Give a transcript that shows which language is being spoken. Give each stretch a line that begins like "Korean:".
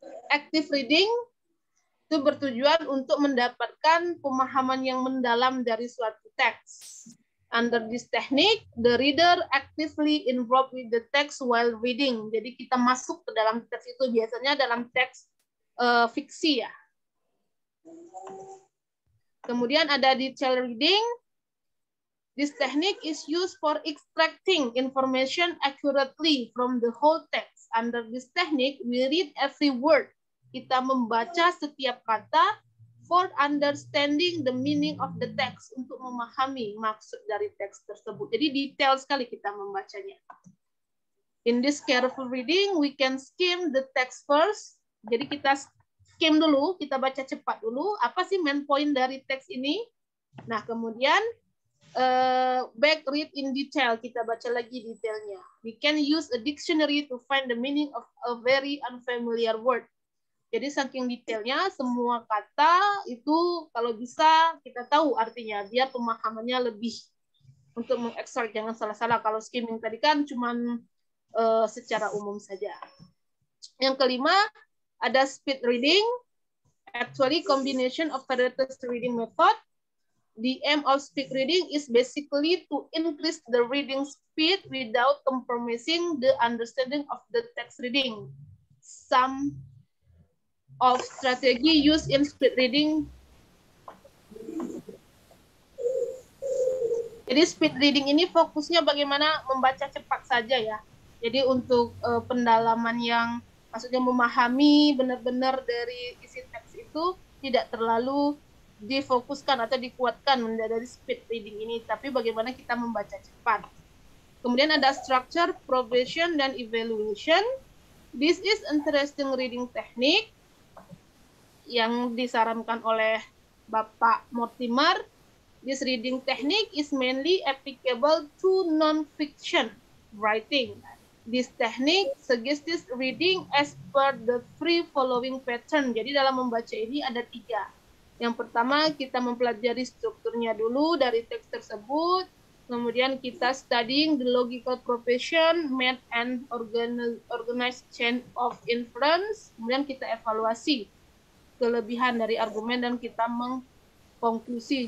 Indonesian: Active reading itu bertujuan untuk mendapatkan pemahaman yang mendalam dari suatu teks.
English: Under this technique, the reader actively involved with the text while reading.
Indonesian: Jadi kita masuk ke dalam teks itu, biasanya dalam teks fiksi ya. Kemudian ada
English: detail reading. This technique is used for extracting information accurately from the whole text. Under this technique, we read every word.
Indonesian: Kita membaca setiap kata
English: for understanding the meaning of the text,
Indonesian: untuk memahami maksud dari teks tersebut. Jadi detail sekali kita membacanya.
English: In this careful reading, we can skim the text first.
Indonesian: Jadi kita skim dulu, kita baca cepat dulu. Apa sih main point dari teks ini? Nah, kemudian
English: back read in detail,
Indonesian: kita baca lagi detailnya.
English: We can use a dictionary to find the meaning of a very unfamiliar word.
Indonesian: Jadi saking detailnya, semua kata itu kalau bisa kita tahu artinya, biar pemahamannya lebih untuk mengekstrak, jangan salah-salah. Kalau skimming tadi kan cuman secara umum saja. Yang kelima, ada speed reading.
English: Actually, combination of various reading method. The aim of speed reading is basically to increase the reading speed without compromising the understanding of the text reading. Some of strategy used in speed reading.
Indonesian: Jadi speed reading ini fokusnya bagaimana membaca cepat saja ya. Jadi untuk pendalaman yang maksudnya memahami benar-benar dari isi teks itu tidak terlalu difokuskan atau dikuatkan dari speed reading ini, tapi bagaimana kita membaca cepat. Kemudian ada
English: structure, provision, dan evaluation. This is interesting reading technique
Indonesian: yang disarankan oleh Bapak
English: Mortimer. This reading technique is mainly applicable to non-fiction writing. This technique suggests reading as per the three following pattern.
Indonesian: Jadi dalam membaca ini ada 3. Yang pertama, kita mempelajari strukturnya dulu dari teks tersebut. Kemudian kita
English: studying the logical progression, method and organized chain of inference.
Indonesian: Kemudian kita evaluasi kelebihan dari argumen dan kita konklusi.